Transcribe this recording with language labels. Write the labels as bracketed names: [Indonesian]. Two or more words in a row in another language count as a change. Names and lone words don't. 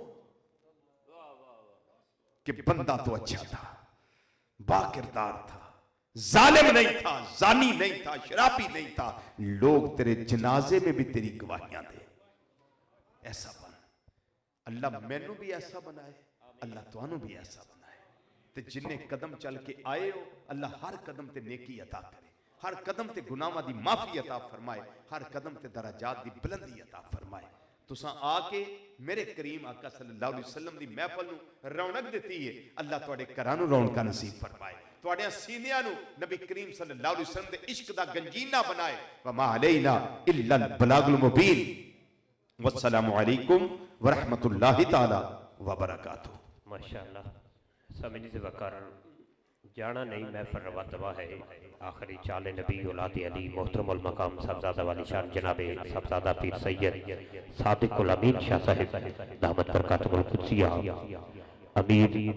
[Urdu] کہ بندہ تو اچھا تھا با کردار تھا ظالم نہیں تھا زانی نہیں تھا شرابی نہیں تھا لوگ تیرے جنازے میں بھی تیری گواہیاں دے ایسا بن اللہ [Punjabi] مینوں بھی ایسا بنائے اللہ توانوں بھی ایسا بنائے تے جنہیں قدم چل کے آئے ہو اللہ ہر قدم تے نیکی عطا کرے ہر قدم تے گناہاں دی معافی عطا فرمائے ہر قدم تے درجات دی بلندی عطا فرمائے تساں آ کے میرے کریم آقا [Arabic] صلی اللہ علیہ وسلم [Punjabi] دی محفل نو رونق دیتی ہے اللہ تواڈے گھراں نو رونقاں نصیب فرمائے تواڈے سینیاں نو نبی کریم [Arabic] صلی اللہ علیہ وسلم [Punjabi] دے عشق دا گنجینہ بنائے [Arabic] وما علینا الا البلاغ المبین والسلام علیکم ورحمۃ اللہ تعالی وبرکاتہ [Urdu] ماشاءاللہ سمجھ سے وقار جانا نہیں محفل روا دوا ہے آخری چال نبی اولاد علی محترم المقام صاحبزادہ والی شان جناب صاحبزادہ پیر سید صادق الامین شاہ صاحب دامت برکاتہ القدسیہ امیر